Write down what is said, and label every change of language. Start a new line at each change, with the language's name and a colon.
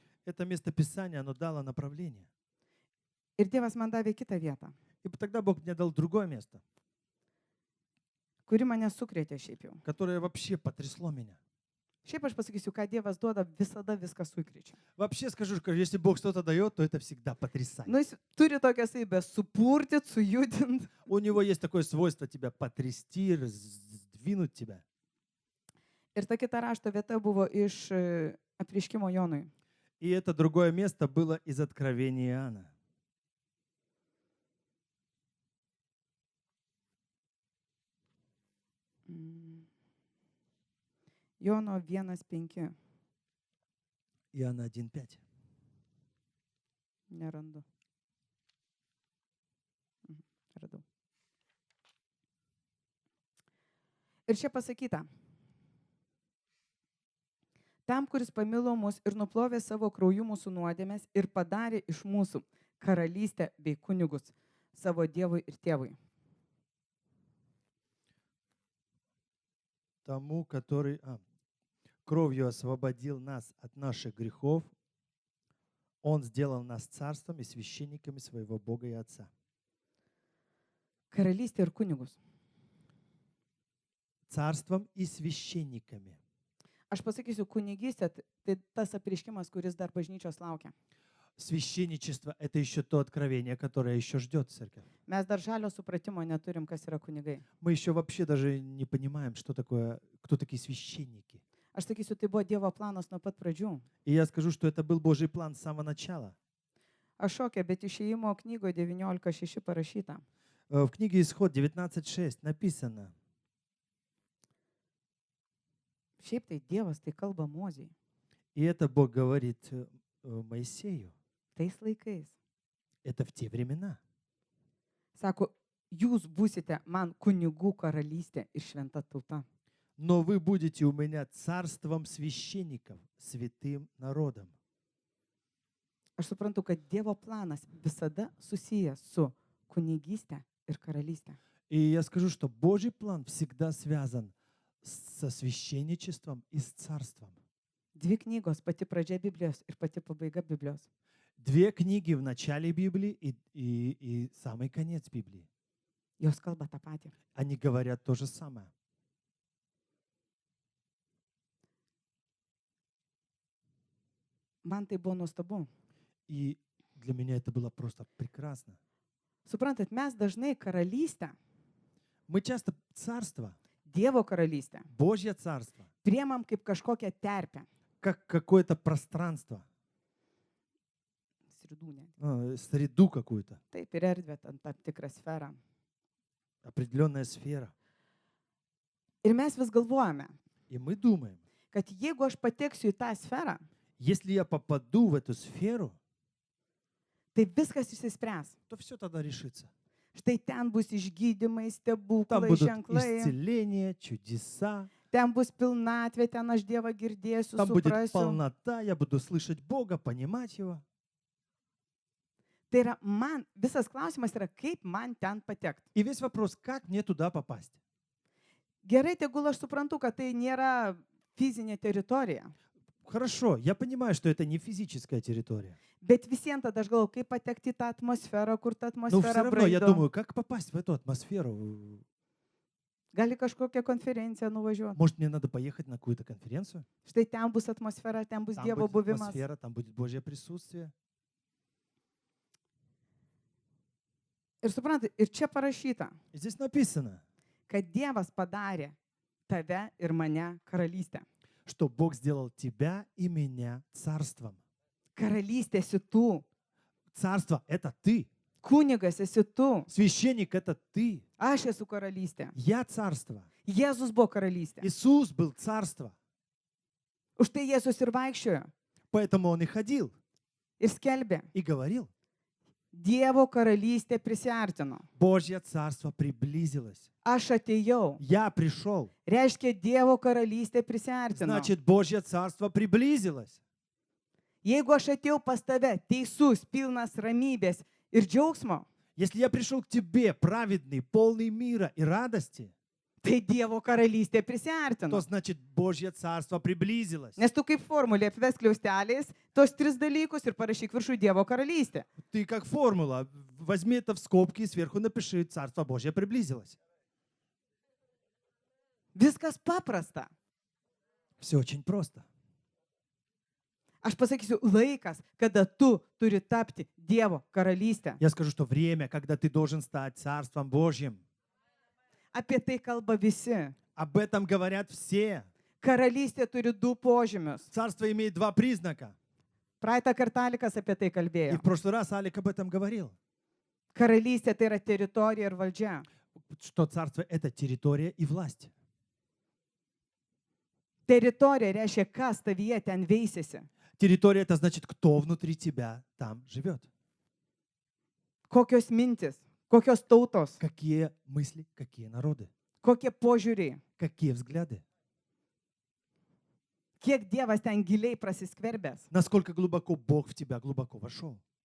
Russian: Это местописание, оно дало направление.
Lithuanian: Ir Dievas man davė kitą vietą,
Russian: И тогда Бог мне дал другое место,
Lithuanian: kuri mane sukrėtė šiaip jau.
Russian: которое вообще потрясло меня.
Lithuanian: Šiaip aš pasakysiu, ką Dievas duoda, visada viską sukrečia.
Russian: Вообще скажу, что если Бог что-то дает, то это всегда потрясает.
Lithuanian: Nu, jis turi tokią savybę supurtyti, sujudinti.
Russian: У него есть такое свойство тебя потрясти, сдвинуть тебя.
Lithuanian: Ir ta kita rašto vieta buvo iš apreiškimo Jonui.
Russian: И это другое место было из Откровения Иоанна.
Lithuanian: Jono 1:5.
Russian: Иоанна 1:5.
Lithuanian: Nerandu. Radau. Ir čia pasakyta. Tam, kuris pamilo mus ir nuplovė savo krauju mūsų nuodėmes ir padarė iš mūsų karalystę bei kunigus savo Dievui ir Tėvui.
Russian: Тому, который кровью освободил нас от наших грехов, Он сделал нас царством и священниками своего Бога и Отца.
Lithuanian: Karalystė ir kunigus.
Russian: Царством и священниками.
Lithuanian: Aš pasakysiu, kunigystė tai tas apreiškimas, kuris dar bažnyčios laukia.
Russian: Священничество – это еще то откровение, которое еще ждет церковь.
Lithuanian: Mes dar žalio supratimo neturim, kas yra kunigai.
Russian: Мы еще вообще даже не понимаем, что такое, кто такие священники.
Lithuanian: Aš sakysiu, tai buvo Dievo planas nuo pat pradžių.
Russian: И я скажу, что это был Божий план с самого начала.
Lithuanian: Aš šokė, bet išėjimo knygoje 19:6 parašyta.
Russian: В книге Исход 19:6 написано.
Lithuanian: Šiaip tai Dievas tai kalba Mozei.
Russian: И это Бог говорит Моисею.
Lithuanian: Tais laikais.
Russian: Это в те времена.
Lithuanian: Sako, jūs būsite man kunigų karalystė ir šventa tauta.
Russian: Но вы будете у меня царством священников, святым народом.
Lithuanian: Aš suprantu, kad Dievo planas visada susijęs su kunigystė ir karalystė.
Russian: И я скажу, что Божий план всегда связан со священничеством и с царством.
Lithuanian: Dvi knygos, pati pradžia Biblijos ir pati pabaiga Biblijos.
Russian: Две книги в начале Библии и самый конец Библии.
Lithuanian: Jos kalba tą patį.
Russian: Они говорят то же самое.
Lithuanian: Man tai buvo nuostabu.
Russian: И для меня это было просто прекрасно.
Lithuanian: Suprantat, mes dažnai karalystę,
Russian: Мы часто царство,
Lithuanian: Dievo karalystę,
Russian: Божье царство,
Lithuanian: priemam kaip kažkokią terpę.
Russian: как какое-то пространство, Sridūnė. среду какую-то,
Lithuanian: Taip ir erdvė, tam tikrą sferą.
Russian: определенная сфера.
Lithuanian: Ir mes vis galvojame,
Russian: И мы думаем,
Lithuanian: kad jeigu aš pateksiu į tą sferą,
Russian: если я попаду в эту сферу,
Lithuanian: tai viskas išsispręs.
Russian: то все тогда решится.
Lithuanian: Štai ten bus išgydymai,
Russian: Там
Lithuanian: stebuklai,
Russian: будут
Lithuanian: ženklai,
Russian: исцеления, чудеса,
Lithuanian: ten bus pilnatvė, ten aš Dievą girdėsiu,
Russian: там будет
Lithuanian: suprasiu.
Russian: полнота, я буду слышать Бога, понимать Его.
Lithuanian: Tai yra man, visas klausimas yra, kaip man ten patekti.
Russian: И весь вопрос, как мне туда попасть?
Lithuanian: Gerai, tegul aš suprantu, kad tai nėra fizinė teritorija.
Russian: Хорошо, я понимаю, что это не физическая территория.
Lithuanian: Bet visiems tada aš galvoju, kaip patekti į tą atmosferą, kur ta
Russian: Но все
Lithuanian: atmosfera
Russian: равно я
Lithuanian: braido.
Russian: думаю, как попасть в эту атмосферу?
Lithuanian: Gali kažkokią konferenciją nuvažiuoti.
Russian: Может, мне надо поехать на какую-то конференцию?
Lithuanian: Štai ten bus atmosfera, ten bus
Russian: Там
Lithuanian: Dievo
Russian: будет
Lithuanian: buvimas.
Russian: атмосфера, там будет Божье присутствие.
Lithuanian: Ir suprantate, ir čia parašyta,
Russian: И здесь написано,
Lithuanian: kad Dievas padarė tave ir mane karalystę.
Russian: что Бог сделал тебя и меня царством.
Lithuanian: Karalystė esi tu,
Russian: Царство – это ты.
Lithuanian: kunigas esi tu,
Russian: Священник – это ты.
Lithuanian: aš esu karalystė.
Russian: Я царство.
Lithuanian: Jėzus buvo karalystė.
Russian: Иисус был царство.
Lithuanian: Už tai Jėzus ir vaikščiojo
Russian: Поэтому Он и ходил,
Lithuanian: ir skelbė.
Russian: и говорил.
Lithuanian: Dievo karalystė prisiartino.
Russian: Божье царство приблизилось.
Lithuanian: Aš atėjau.
Russian: Я пришел.
Lithuanian: Reiškia, Dievo karalystė prisiartino.
Russian: Значит, Божье царство приблизилось.
Lithuanian: Jeigu aš atėjau pas tave, teisus, pilnas ramybės ir džiaugsmo,
Russian: Если я пришел к тебе, праведный, полный мира и радости,
Lithuanian: tai Dievo karalystė
Russian: то
Lithuanian: prisiartino.
Russian: значит Божье Царство приблизилось.
Lithuanian: Nes tu kaip formulė apves kliausteliais tos 3 dalykus ir parašyk viršų Dievo karalystė.
Russian: Ты как формула, возьми это в скобки и сверху напиши «Царство Божье приблизилось».
Lithuanian: Viskas paprasta.
Russian: Все очень просто.
Lithuanian: Aš pasakysiu, laikas, kada tu turi tapti Dievo karalystę.
Russian: Я скажу, что время, когда ты должен стать Царством Божьим.
Lithuanian: Apie tai kalba visi.
Russian: Об этом говорят все.
Lithuanian: Karalystė turi 2 požymius.
Russian: Царство имеет 2 признака.
Lithuanian: Praeitą kartą Alikas apie tai
Russian: И
Lithuanian: kalbėjo.
Russian: в прошлый раз Алик об этом говорил.
Lithuanian: Karalystė tai yra teritorija ir valdžia.
Russian: Что царство – это территория и власть.
Lithuanian: Teritorija reiškia, kas tavyje ten veisėsi.
Russian: Территория – это значит, кто внутри тебя там живет.
Lithuanian: Kokios mintis, kokios tautos,
Russian: Какие мысли, какие народы,
Lithuanian: kokie požiūriai.
Russian: какие взгляды.
Lithuanian: Kiek Dievas ten giliai prasiskverbęs.
Russian: Насколько глубоко Бог в тебя глубоко вошел.